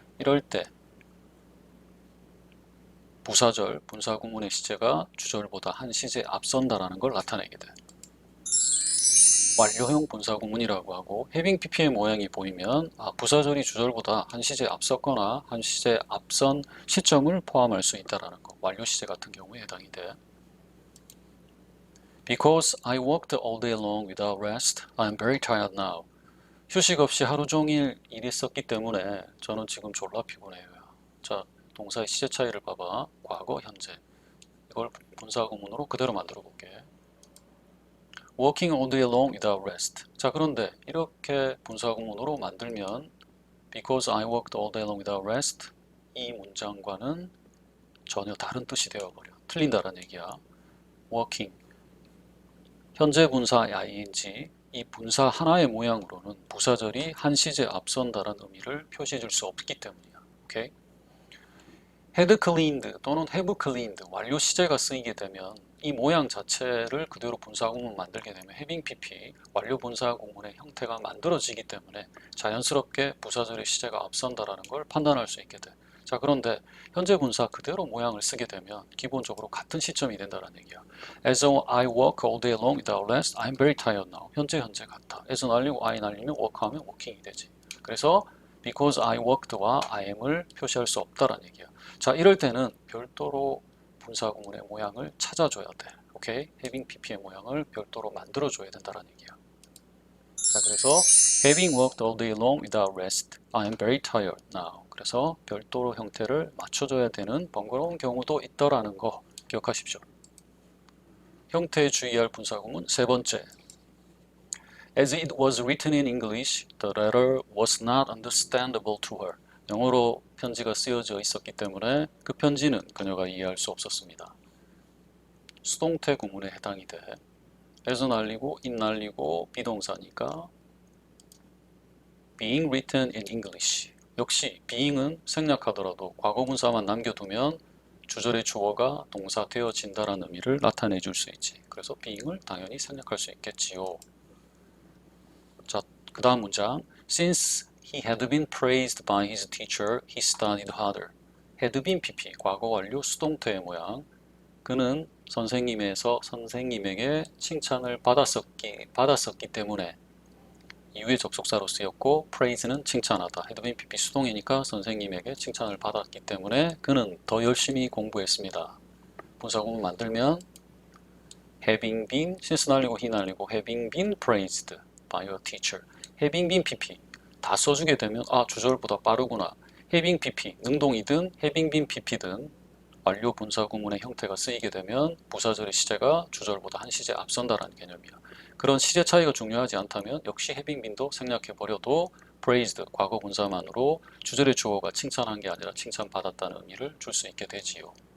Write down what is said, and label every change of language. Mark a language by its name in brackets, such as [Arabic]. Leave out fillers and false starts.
[Korean] 이럴 때 부사절, 분사구문의 시제가 주절보다 한 시제 앞선다라는 걸 나타내게 돼. 완료형 분사구문이라고 하고 having pp의 모양이 보이면 부사절이 주절보다 한 시제 앞섰거나 한 시제 앞선 시점을 포함할 수 있다는 거. 완료 시제 같은 경우에 해당이 돼. [English] Because I worked all day long without rest, I'm very tired now. [Korean] 휴식 없이 하루 종일 일했었기 때문에 저는 지금 졸라 피곤해요. 자, 동사의 시제 차이를 봐봐. 과거, 현재. 이걸 분사구문으로 그대로 만들어 볼게. [English] Working all day long without rest. [Korean] 자, 그런데 이렇게 분사구문으로 만들면 [English] Because I worked all day long without rest [Korean] 이 문장과는 전혀 다른 뜻이 되어버려. 틀린다는 얘기야. Working 현재 분사 ing 이 분사 하나의 모양으로는 부사절이 한 시제 앞선다라는 의미를 표시해 줄 수 없기 때문이야. 오케이? had cleaned 또는 have cleaned 완료 시제가 쓰이게 되면 이 모양 자체를 그대로 분사구문 만들게 되면 having pp 완료 분사구문의 형태가 만들어지기 때문에 자연스럽게 부사절의 시제가 앞선다라는 걸 판단할 수 있게 돼. 자, 그런데 현재 분사 그대로 모양을 쓰게 되면 기본적으로 같은 시점이 된다는 얘기야. [English] As I work all day long without rest, I'm very tired now. [Korean] 현재 같다. as 날리고 I 날리면 work하면 working이 되지. 그래서 because I worked와 I am을 표시할 수 없다라는 얘기야. 자, 이럴 때는 별도로 분사구문의 모양을 찾아줘야 돼. 오케이? having pp의 모양을 별도로 만들어줘야 된다는 얘기야. 자, 그래서 [English] having worked all day long without rest, I am very tired now. [Korean] 그래서 별도로 형태를 맞춰줘야 되는 번거로운 경우도 있더라는 거 기억하십시오. 형태에 주의할 분사구문 세 번째. [English] As it was written in English, the letter was not understandable to her. [Korean] 영어로 편지가 쓰여져 있었기 때문에 그 편지는 그녀가 이해할 수 없었습니다. 수동태 구문에 해당이 돼. as 날리고 it 날리고 비동사니까 [English] being written in English [Korean] 역시 being은 생략하더라도 과거분사만 남겨두면 주절의 주어가 동사 되어진다라는 의미를 나타내 줄 수 있지. 그래서 being을 당연히 생략할 수 있겠지요. 자, 그 다음 문장. [English] Since he had been praised by his teacher, he studied harder. [Korean] had been PP, 과거 완료 수동태의 모양. 그는 선생님에게 칭찬을 받았었기 때문에 이후에 접속사로 쓰였고 praise는 칭찬하다. had been PP 수동이니까 선생님에게 칭찬을 받았기 때문에 그는 더 열심히 공부했습니다. 분사구문 만들면 [English] having been, since 날리고 he 날리고 having been praised by your teacher. [Korean] having been PP 다 써주게 되면 아 주절보다 빠르구나. having PP 능동이든 having been PP든 완료 분사구문의 형태가 쓰이게 되면 부사절의 시제가 주절보다 한 시제 앞선다라는 개념이야. 그런 시제 차이가 중요하지 않다면 역시 having been도 생략해버려도 praised 과거 분사만으로 주절의 주어가 칭찬한 게 아니라 칭찬받았다는 의미를 줄 수 있게 되지요.